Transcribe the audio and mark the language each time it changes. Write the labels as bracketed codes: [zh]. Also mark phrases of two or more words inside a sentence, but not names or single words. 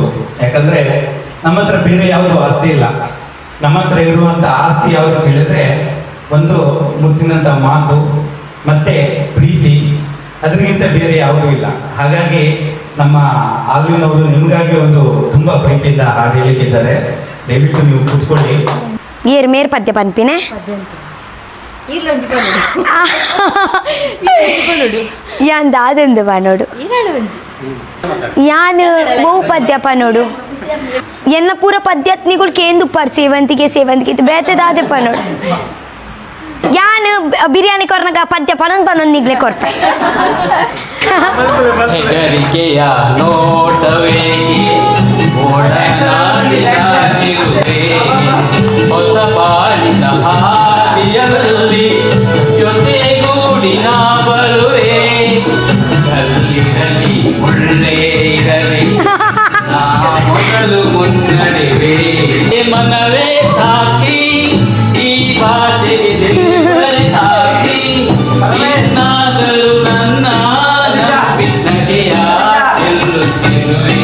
[kn] ಯಾಕಂದ್ರೆ ನಮ್ಮ ಹತ್ರ ಬೇರೆ ಯಾವುದು ಆಸ್ತಿ ಇಲ್ಲ. ನಮ್ಮ ಹತ್ರ ಇರುವಂತಹ ಆಸ್ತಿ ಯಾವುದು ಕೇಳಿದ್ರೆ ಒಂದು ಮುತ್ತಿನಂತ ಮಾತು ಮತ್ತೆ ಪ್ರೀತಿ, ಅದರಿಗಿಂತ ಬೇರೆ ಯಾವುದೂ ಇಲ್ಲ. ಹಾಗಾಗಿ ನಮ್ಮ ಆಲ್ವಿನವರು ನಿಮಗಾಗಿ ಒಂದು ತುಂಬಾ ಪ್ರೀತಿಯಿಂದ ಹಾಡು ಹೇಳಿದ್ದಾರೆ. ದಯವಿಟ್ಟು ನೀವು ಕೂತ್ಕೊಳ್ಳಿ. [tcy] ಏರ್ ಮೇರ್ ಪದ್ಯ ಪನ್ಪಿನೆ ಯಾನ್ ದಾದೆಂದು ಪನೋಡು ಯಾನ್ ಬಹು ಪದ್ಯ ಪನೋಡು ಎನ್ನ ಪೂರ ಪದ್ಯತ್ನಿಗಳು ಕೇಂದು ಪಡ್ ಸೇವಂತಿಗೆ ಸೇವಂತಿಗೆ ಬೇತೆ ದಾದೆ ಪನೋಡು ಯಾನ್ ಬಿರಿಯಾನಿ ಕೊರ್ನಗ ಪದ್ಯ ಪನೊಂದು ಪನೊಂದು ನಿಗ್ಲೆ ಕೊರ್ಪೆ. [kn] ಹೆದರಿಕೆಯ ನೋಟವೇಗೆ ಓಡನಾಡಿರುವೆ ಹೊಸ ಬಾಳಿನ ಹಾದಿಯಲ್ಲಿ ಜೊತೆಗೂಡಿ ನಾ ಬರುವೆ. ಕಲ್ಲಿರಲಿ ಮುಳ್ಳೇರಿರಲಿ ನಾ ಮೊದಲು ಮುನ್ನಡೆವೆ. ಮನವೇ ಸಾಕ್ಷಿ ಈ ಭಾಷೆಗೆ ಸಾಕ್ಷಿ ಇನ್ನಾದರೂ ನನ್ನ ನಂಬಿಕೆಯ ಗೆಲ್ಲುತ್ತಿರುವೆ.